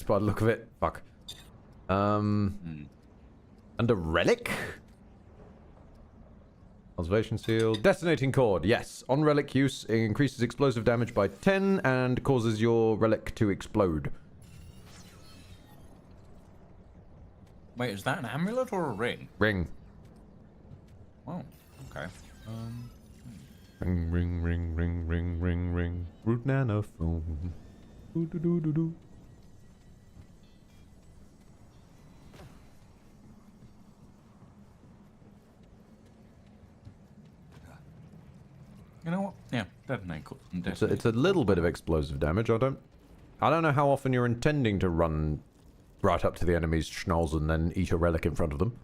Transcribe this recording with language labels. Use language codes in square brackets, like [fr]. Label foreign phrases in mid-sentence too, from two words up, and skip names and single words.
[en] By the look of it, fuck. Under relic. Observation seal. Detonating cord. Yes. On relic use, it increases explosive damage by 10 and causes your relic to explode. Wait, is that an amulet or a ring? Ring. Oh, okay. Ring, ring, ring, ring, ring, ring, ring. Root nanophone. Doo doo doo doo doo. You know what? Yeah, detonate. It's a little bit of explosive damage. I don't know how often you're intending to run right up to the enemy's schnoz and then eat a relic in front of them.